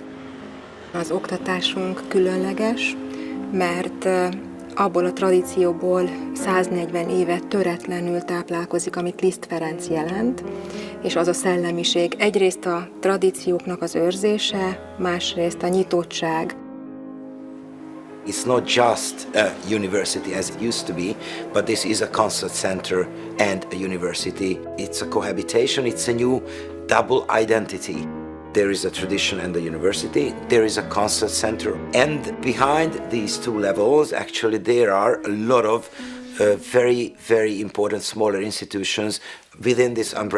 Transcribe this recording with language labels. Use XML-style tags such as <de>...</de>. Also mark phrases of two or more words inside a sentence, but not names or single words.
<hu>Az oktatásunk különleges, mert abból a tradícióból 140 éve töretlenül táplálkozik, amit Liszt Ferenc jelent, és az a szellemiség egyrészt a tradícióknak az őrzése, másrészt a nyitottság.</hu> <en>It's not just a university as it used to be, but this is a concert center and a university. It's a cohabitation, it's a new double identity. There is a tradition and a university, there is a concert center, and behind these two levels, actually, there are a lot of very, very important smaller institutions within this umbrella.</en>